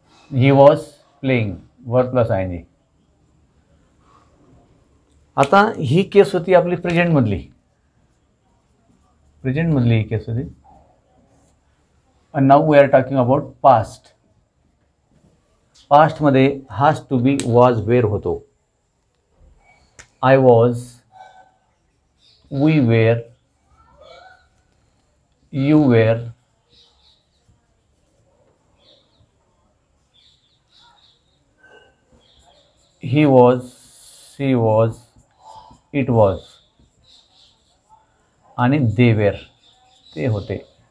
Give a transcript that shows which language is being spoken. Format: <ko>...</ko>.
<en>He was playing, verb plus I N G.</en> <mr>आता ही केस होती आपली प्रेझेंटमधली ही केस होती.</mr> <en>and now we are talking about past.</en> <mr>पास्टमध्ये हाच</mr> <en>to be was were</en> <mr>होतो.</mr> <en>I was, we were, you were, he was, she was, it was</en> <mr>आणि</mr> <en>they were,</en> <mr>ते होते.</mr>